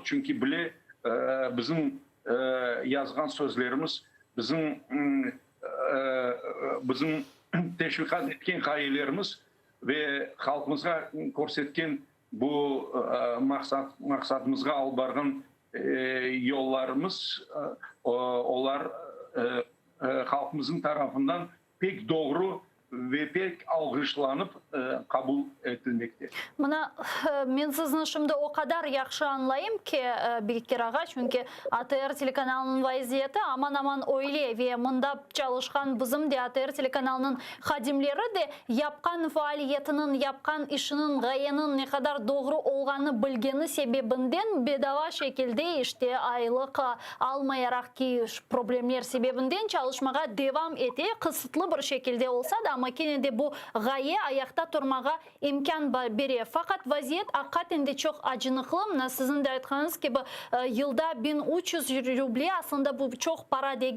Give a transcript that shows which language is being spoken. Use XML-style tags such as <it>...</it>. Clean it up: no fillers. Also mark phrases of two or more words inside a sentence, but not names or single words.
<crh>Çünkü bile bizim yazgan sözlerimiz bizim teşvikat etken gayelerimiz ve halkımıza korsetken bu maksatımızga albargan yollarımız onlar halkımızın tarafından pek doğru ve pek algışlanıp kabul edilmekte. Mına men sizni şimdi o kadar yaxşı anlayayım ki Bekir ağa, çünkü ATR telekanalının vaziyeti aman öyle ve mında çalışkan bizim de ATR telekanalının hadimleri de yapkan faaliyetinin, yapkan işinin, gayenin ne kadar doğru olganı bilgeni sebebinden bedava şekilde işte aylık almayarak ki problemler sebebinden çalışmaya devam eti kısıtlı bir şekilde olsa da ama yine de bu gaye ayakta durmağa imkan veriyor. Fakat vaziyet hakikaten de çok acınıklı. Sizin de aytkanız gibi yılda 1300 ruble aslında bu çok para değil.</crh>